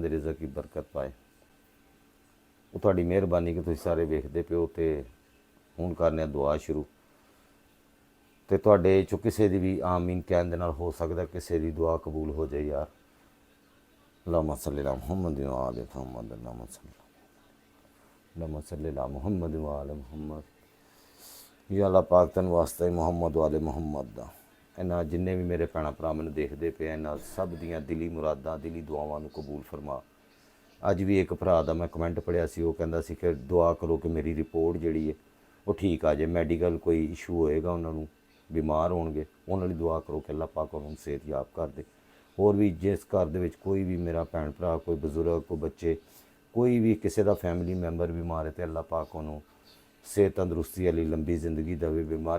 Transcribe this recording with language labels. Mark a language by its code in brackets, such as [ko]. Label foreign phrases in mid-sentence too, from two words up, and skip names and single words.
[pa] ਦੇ ਰਿਜ਼ਕ ਦੀ ਬਰਕਤ ਪਾਏ ਉਹ ਤੁਹਾਡੀ ਮਿਹਰਬਾਨੀ ਕਿ ਤੁਸੀਂ ਸਾਰੇ ਵੇਖਦੇ ਪਿਓ ਤੇ ਹੁਣ ਕਰਨੇ ਆ ਦੁਆ ਸ਼ੁਰੂ ਤੇ ਤੁਹਾਡੇ ਚੋਂ ਕਿਸੇ ਦੀ ਵੀ ਆਮੀਨ ਕਹਿਣ ਦੇ ਨਾਲ ਹੋ ਸਕਦਾ ਕਿਸੇ ਦੀ ਦੁਆ ਕਬੂਲ ਹੋ ਜਾਏ ਯਾਰ [ar] اللهم صل على محمد وآل محمد اللهم صل على محمد وآل محمد [pa] ਯਾ ਅੱਲਾਹ ਪਾਕ ਤਨ ਵਾਸਤੇ ਮੁਹੰਮਦ ਵਾਲੇ ਮੁਹੰਮਦ ਦਾ ਇਹਨਾਂ ਜਿੰਨੇ ਵੀ ਮੇਰੇ ਭੈਣਾਂ ਭਰਾ ਮੈਨੂੰ ਦੇਖਦੇ ਪਏ ਇਹਨਾਂ ਸਭ ਦੀਆਂ ਦਿਲੀ ਮੁਰਾਦਾਂ ਦਿਲੀ ਦੁਆਵਾਂ ਨੂੰ ਕਬੂਲ ਫਰਮਾ ਅੱਜ ਵੀ ਇੱਕ ਭਰਾ ਦਾ ਮੈਂ ਕਮੈਂਟ ਪੜਿਆ ਸੀ ਉਹ ਕਹਿੰਦਾ ਸੀ ਕਿ ਦੁਆ ਕਰੋ ਕਿ ਮੇਰੀ ਰਿਪੋਰਟ ਜਿਹੜੀ ਹੈ ਉਹ ਠੀਕ ਆ ਜਾਏ ਮੈਡੀਕਲ ਕੋਈ ਇਸ਼ੂ ਹੋਏਗਾ ਉਹਨਾਂ ਨੂੰ ਬਿਮਾਰ ਹੋਣਗੇ ਉਹਨਾਂ ਲਈ ਦੁਆ ਕਰੋ ਕਿ ਅੱਲਾਹ ਪਾਕ ਉਹਨਾਂ ਨੂੰ ਸਿਹਤਯਾਬ ਕਰ ਦੇ ਹੋਰ ਵੀ ਜਿਸ ਘਰ ਦੇ ਵਿੱਚ ਕੋਈ ਵੀ ਮੇਰਾ ਭੈਣ ਭਰਾ ਕੋਈ ਬਜ਼ੁਰਗ ਕੋਈ ਬੱਚੇ ਕੋਈ ਵੀ ਕਿਸੇ ਦਾ [en] family member [pa] ਬਿਮਾਰ ਹੈ ਤੇ ਅੱਲਾਹ ਪਾਕ ਉਹਨੂੰ ਸਿਹਤ ਤੰਦਰੁਸਤੀ ਵਾਲੀ ਲੰਬੀ ਜ਼ਿੰਦਗੀ ਦੇਵੇ ਬਿਮਾਰੇ